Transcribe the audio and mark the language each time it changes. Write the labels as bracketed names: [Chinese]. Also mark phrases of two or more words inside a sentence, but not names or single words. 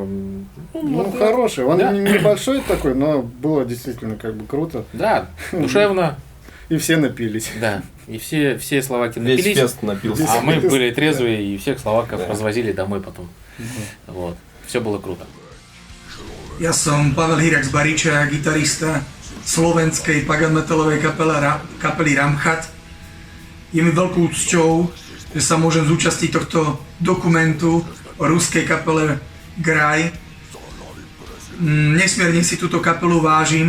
[Russian] Ну, хороший. Он небольшой такой, но было действительно как бы круто. Да, душевно. И все напились. Да, и все словаки напились. Весь фест напился. А мы были трезвые, и всех словаков развозили домой потом. Вот. Все было круто. [Slovak] Ja som Pavel Hírek z Bariča, gitarista slovenskej pagan metalovej kapely Ramchat. Je mi veľkou cťou, že sa môžem zúčastniť tohto dokumentu o ruskej kapele Graj. Nesmierne si túto kapelu vážim.